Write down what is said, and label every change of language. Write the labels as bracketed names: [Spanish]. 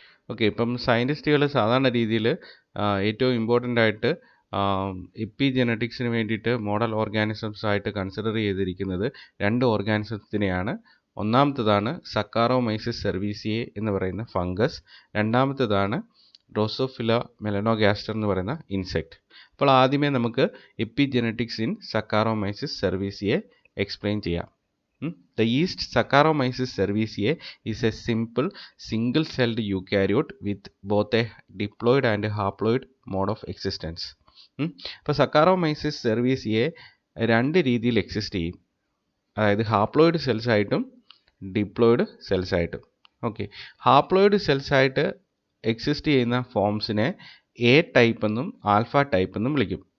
[Malayalam] Okay, ഇപ്പം സയൻറ്റിസ്റ്റുകൾ സാധാരണ രീതിയിൽ ഏറ്റവും ഇമ്പോർട്ടൻ്റ് ആയിട്ട് എപ്പിജനറ്റിക്സിന് വേണ്ടിയിട്ട് മോഡൽ ഓർഗാനിസംസ് ആയിട്ട് കൺസിഡർ ചെയ്തിരിക്കുന്നത് രണ്ട് ഓർഗാനിസത്തിനെയാണ്. ഒന്നാമത്തേതാണ് സക്കാറോമൈസിസ് സെർവീസിയെ എന്ന് പറയുന്ന ഫംഗസ്, രണ്ടാമത്തേതാണ് ഡ്രോസോഫില മെലനോഗാസ്റ്റർ എന്ന് പറയുന്ന ഇൻസെക്റ്റ്. അപ്പോൾ ആദ്യമേ നമുക്ക് എപ്പിജനറ്റിക്സ് ഇൻ സക്കാറോമൈസിസ് സെർവീസിയെ എക്സ്പ്ലെയിൻ ചെയ്യാം. [English] The yeast Saccharomyces cerevisiae is a simple single-celled eukaryote with both a diploid and haploid mode of existence. [Malayalam] അപ്പോൾ സക്കാറോമൈസിസ് സെർവീസിയെ രണ്ട് രീതിയിൽ എക്സിസ്റ്റ് ചെയ്യും. അതായത് ഹാപ്ലോയിഡ് സെൽസ് ആയിട്ടും ഡിപ്ലോയിഡ് സെൽസ് ആയിട്ടും. ഓക്കെ, ഹാപ്ലോയിഡ് സെൽസ് ആയിട്ട് exist ചെയ്യുന്ന ഫോംസിനെ എ ടൈപ്പ് എന്നും ആൽഫ ടൈപ്പ് എന്നും വിളിക്കും.